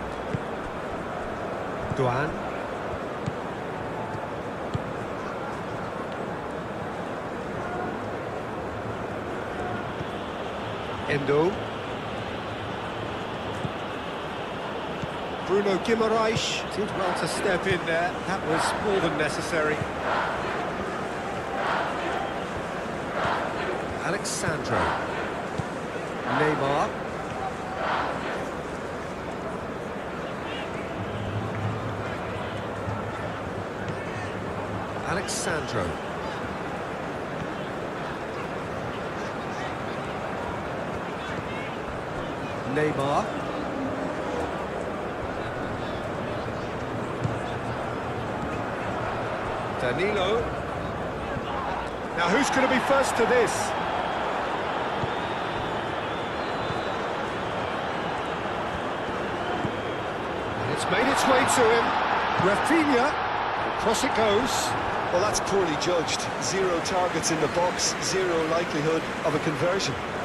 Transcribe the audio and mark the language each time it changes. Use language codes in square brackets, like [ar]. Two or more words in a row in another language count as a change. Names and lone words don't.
[en] Doan. Endo. Bruno Guimaraes did well to step in there. That was more than necessary. Alexandro. Neymar. Alexandro. Neymar. Danilo. Now who's going to be first to this? And it's made its way to him. Rafinha. Across it goes. Well, that's poorly judged. 0 targets in the box, 0 likelihood of a conversion.